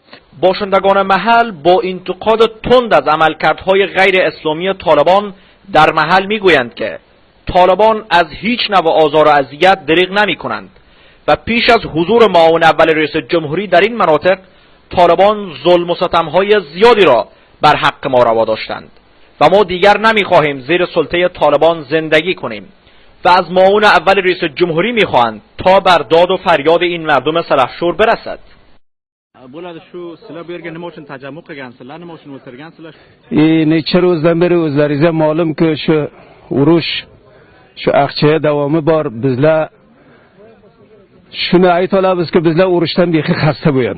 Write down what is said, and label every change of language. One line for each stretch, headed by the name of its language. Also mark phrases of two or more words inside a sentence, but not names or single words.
Persian: باشندگان محل با انتقاد تند از عملکردهای غیر اسلامی طالبان در محل میگویند که طالبان از هیچ نوع آزار و اذیت دریغ نمی کنند و پیش از حضور معاون اول رئیس جمهوری در این مناطق طالبان ظلم و ستمهای زیادی را بر حق ما روا داشتند و ما دیگر نمیخواهیم زیر سلطه طالبان زندگی کنیم و از معاون اول رئیس جمهوری میخواهند تا بر داد و فریاد این مردم سلحشور برسد.
Uzbek: necha ro'zdan beri o'zlaringizga ma'lumki shu urush, shu aqcha davomi bor. Bizlar shuni ayta olamizki, bizlar urushdan bexi xasta bo'lgan.